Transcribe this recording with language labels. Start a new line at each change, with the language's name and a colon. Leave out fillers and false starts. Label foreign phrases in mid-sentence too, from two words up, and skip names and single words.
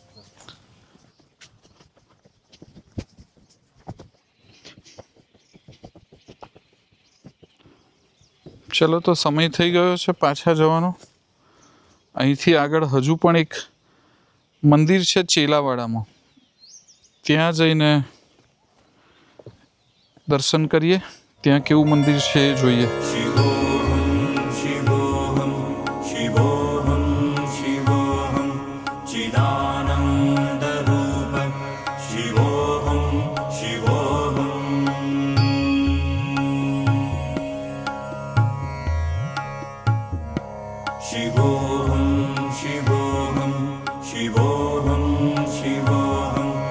Gujarati: ચલો તો સમય થઈ ગયો છે પાછા જવાનો. અહીંથી આગળ હજુ પણ એક મંદિર છે ચેલાવાડામાં, ત્યાં જઈને દર્શન કરીએ. ત્યાં કેવું મંદિર છે એ જોઈએ.
Sanskrit: शिवोऽहं शिवोऽहं शिवोऽहं शिवोऽहं चिदानन्दरूप शिवोऽहं शिवोऽहं शिवोऽहं शिवोऽहं शिवोऽहं शिवोऽहं